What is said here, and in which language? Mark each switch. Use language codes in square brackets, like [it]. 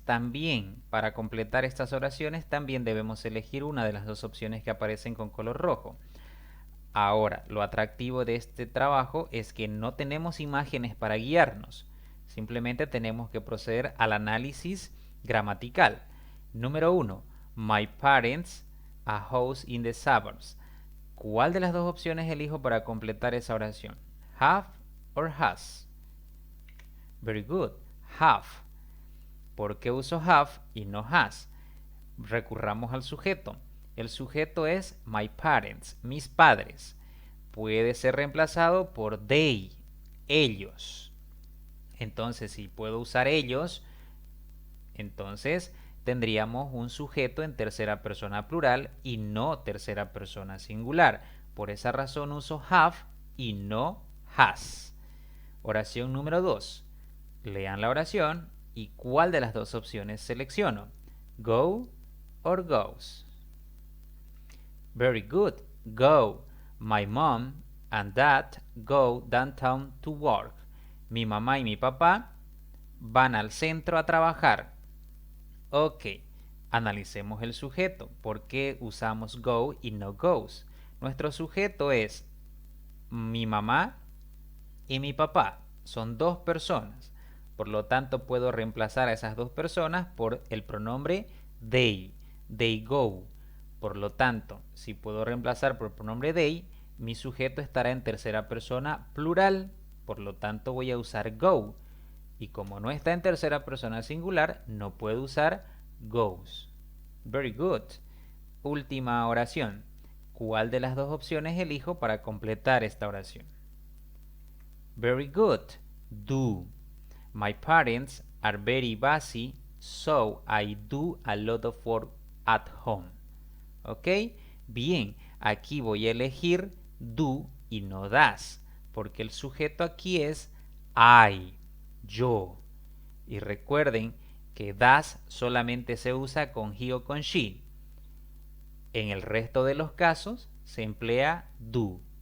[es] También, para completar estas oraciones, también debemos elegir una de las dos opciones que aparecen con color rojo. Ahora, lo atractivo de este trabajo es que no tenemos imágenes para guiarnos. Simplemente tenemos que proceder al análisis gramatical. Número 1. [en] My parents, a house in the suburbs. [es] ¿Cuál de las dos opciones elijo para completar esa oración? [en] Have or has? Very good. Have. [es] ¿Por qué uso have y no has? Recurramos al sujeto. El sujeto es my parents, mis padres. Puede ser reemplazado por they, ellos. Entonces, si puedo usar ellos, entonces tendríamos un sujeto en tercera persona plural y no tercera persona singular. Por esa razón uso have y no has. Oración número 2. Lean la oración y cuál de las dos opciones selecciono. [en] Go or goes. Very good. Go. My mom and dad go downtown to work. [es] Mi mamá y mi papá van al centro a trabajar. Ok, analicemos el sujeto. ¿Por qué usamos go y no goes? Nuestro sujeto es mi mamá y mi papá. Son dos personas. Por lo tanto, puedo reemplazar a esas dos personas por el pronombre they. [en] They go. [es] Por lo tanto, si puedo reemplazar por el pronombre they, mi sujeto estará en tercera persona plural. Por lo tanto, voy a usar go. Y como no está en tercera persona singular, no puedo usar goes. [en] Very good. [es] Última oración. ¿Cuál de las dos opciones elijo para completar esta oración? [en] Very good. Do. My parents are very busy, so I do a lot of work at home. ¿Ok? [es] Bien, aquí voy a elegir do y no das, porque el sujeto aquí es I, yo. Y recuerden que das solamente se usa con he o con she. En el resto de los casos se emplea do.